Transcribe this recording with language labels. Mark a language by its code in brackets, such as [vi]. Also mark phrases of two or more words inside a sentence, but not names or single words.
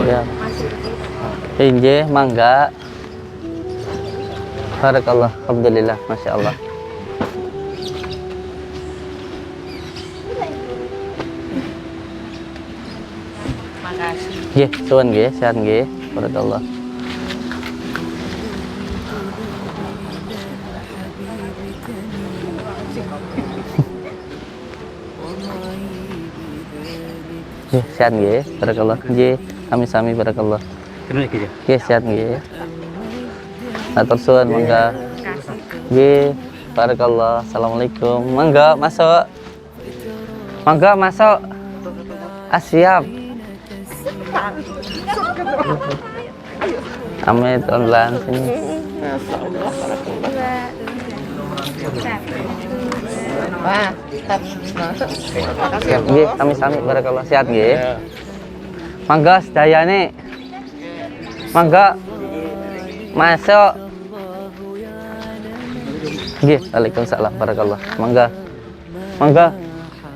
[jv] Ya. EJ, mangga. [ar] Barakallah, alhamdulillah, masya Allah. [id] Makasih. [jv] Nggih, suwun nggih, sehat nggih. Barakallah. Nggih, sehat nggih. Barakallah. Nggih, sami-sami barakallah. Nggih, sehat nggih. Matur suwun, mangga. Nggih, [ar] barakallah. Assalamualaikum. [jv] Mangga masuk. Mangga masuk. [id] Siap. Amit online sini. Wah, [jv] Nggih, sami-sami barakallah, sehat nggih. Mangga sedayane. Mangga masuk. Nggih, [ar] waalaikumsalam barakallah. [jv] Mangga. Mangga.